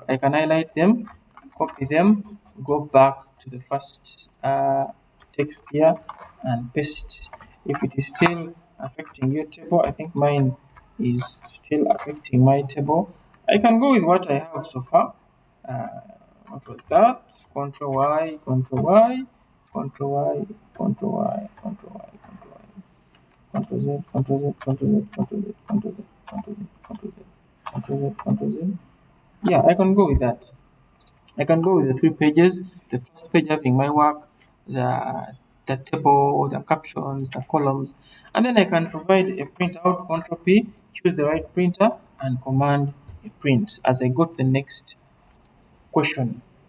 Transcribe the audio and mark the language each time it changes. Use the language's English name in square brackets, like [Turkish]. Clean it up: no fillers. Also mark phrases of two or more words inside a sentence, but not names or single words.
[English] I can highlight them, copy them, go back to the first text here and paste. If it is still affecting your table, I think mine is still affecting my table. I can go with what I have so far. Uh, what was that? Control Y, Control Y, Control Y, Control Y, Control Y, Control Y. Ctrl Z, Ctrl Z, Ctrl Z, Ctrl Z, Ctrl Z, Ctrl Z, Ctrl Z, Ctrl Z, Ctrl Z. Yeah, I can go with that. I can go with the three pages. The first page having my work, the table, the captions, the columns, and then I can provide a printout. Control P, choose the right printer, and command a print as I go to the next question.